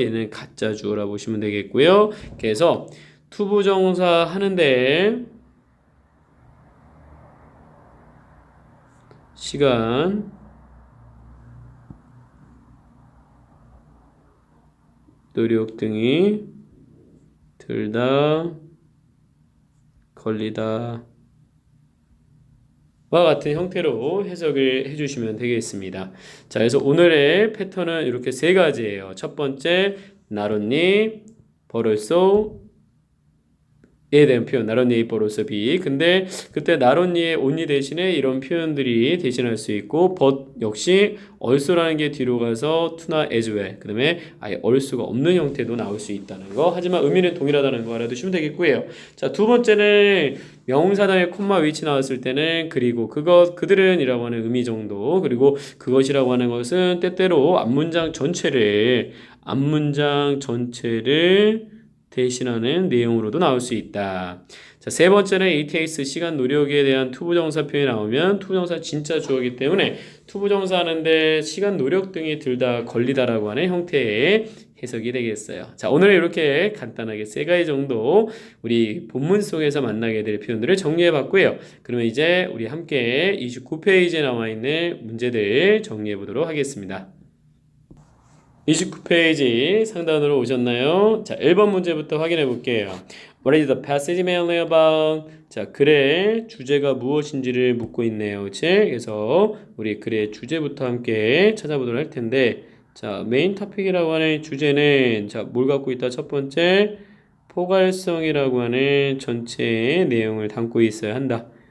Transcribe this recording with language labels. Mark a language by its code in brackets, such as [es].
[ko] 얘는 가짜 주어라 보시면 되겠고요. 그래서 to 부정사 하는데 시간, 노력 등이 들다, 걸리다 와 같은 형태로 해석을 해주시면 되겠습니다. 자, 그래서 오늘의 패턴은 이렇게 세 가지예요. 첫 번째, [en] not only, but also [ko] 에 대한 표현, [en] not only, but also be. [ko] 근데 그때 [en] not only [ko] 의 only 대신에 이런 표현들이 대신할 수 있고, but 역시 also라는 게 뒤로 가서 to나 [en] as well. [ko] 그 다음에 아예 also가 없는 형태도 나올 수 있다는 거. 하지만 의미는 동일하다는 거 알아두시면 되겠고요. 자, 두 번째는 명사 다음에 콤마 위치 나왔을 때는 그리고 그것, 그들은 이라고 하는 의미 정도, 그리고 그것이라고 하는 것은 때때로 앞문장 전체를 대신하는 내용으로도 나올 수 있다. 자, 세 번째는 ATX 시간 노력에 대한 투부정사 표현이 나오면 투부정사 진짜 주어이기 때문에 투부정사 하는데 시간 노력 등이 들다 걸리다라고 하는 형태의 해석이 되겠어요. 자, 오늘은 이렇게 간단하게 세 가지 정도 우리 본문 속에서 만나게 될 표현들을 정리해 봤고요. 그러면 이제 우리 함께 29페이지에 나와 있는 문제들 정리해 보도록 하겠습니다. 29페이지 상단으로 오셨나요? 자, 1번 문제부터 확인해 볼게요. [en] What is the passage mainly about? [ko] 자, 글의 주제가 무엇인지를 묻고 있네요. 그치? 그래서 우리 글의 주제부터 함께 찾아보도록 할 텐데, 자, 메인 토픽이라고 하는 주제는, 자, 뭘 갖고 있다? 첫 번째, 포괄성이라고 하는 전체의 내용을 담고 있어야 한다.